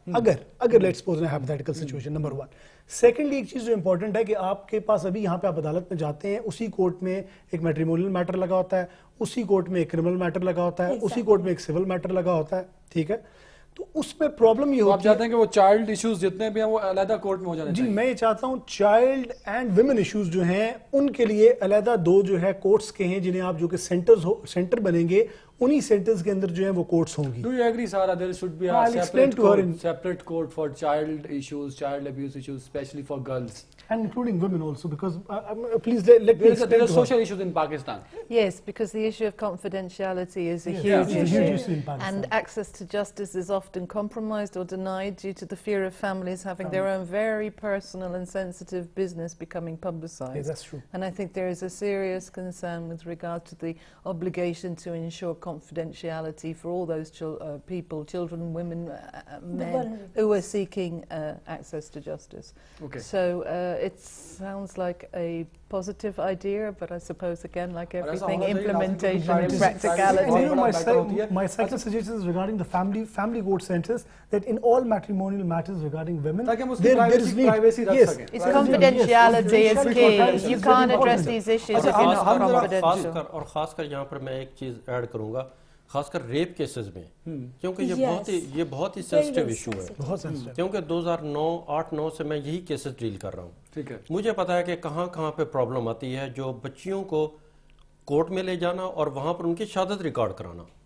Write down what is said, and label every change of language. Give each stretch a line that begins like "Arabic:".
Urdu: اگر let's suppose hypothetical situation, number 1. Secondly ایک چیز جو امپورٹنٹ ہے کہ آپ کے پاس ابھی یہاں پہ آپ عدالت میں جاتے ہیں, اسی کورٹ میں ایک میٹریمونیل میٹر لگا ہوتا ہے, اسی کورٹ میں ایک کرمنل میٹر لگا ہوتا ہے, اسی کورٹ میں ایک سول میٹر لگا ہوتا ہے. ٹھیک ہے, تو اس میں پرابلم یہ ہوتی ہے. آپ چاہتے ہیں کہ وہ چائلڈ ایشوز جتنے بھی ہیں وہ علیحدہ کورٹ میں ہو جانے چاہیے؟ جی میں یہ چاہتا ہوں چائلڈ اینڈ ویمن ایشوز جو ہیں ان کے لیے علیحدہ 2 جو ہے کورٹس کے ہیں جنہیں آپ جو کہ سینٹر بنیں گے, انہی سینٹرز کے اندر جو ہیں وہ کورٹس ہوں گی.
English: Do you agree, Sara, there should be a separate court for child issues, child abuse issues, especially for girls? And including women also, because please let me explain. There are social issues in Pakistan. Yes, because the issue of confidentiality is a huge issue in Pakistan. And access to justice is often compromised or denied due to the fear of families having their own very personal and sensitive business becoming publicized. Yes, that's true. And I think there is a serious concern with regard to the obligation to ensure confidentiality for all those people, children, women, men, who are seeking access to justice. Okay. So it sounds like a positive idea, but I suppose again, like everything, implementation and practicality. And you know, my second suggestion is regarding the family court centers, that in all matrimonial matters regarding women, there is need. Yes, it's confidentiality is key. You can't address these issues if you're not confidential.
Urdu: اور خاص کر یہاں پر میں ایک چیز add کروں گا, خاص کر ریپ کیسز میں, کیونکہ یہ بہت ہی سینسٹیو ایشو ہے. کیونکہ 2008-9 سے میں یہی کیسز ڈیل کر رہا ہوں. مجھے پتا ہے کہ کہاں کہاں پہ پرابلم آتی ہے, جو بچیوں کو کورٹ میں لے جانا اور وہاں پر ان کی شہادت ریکارڈ کرانا.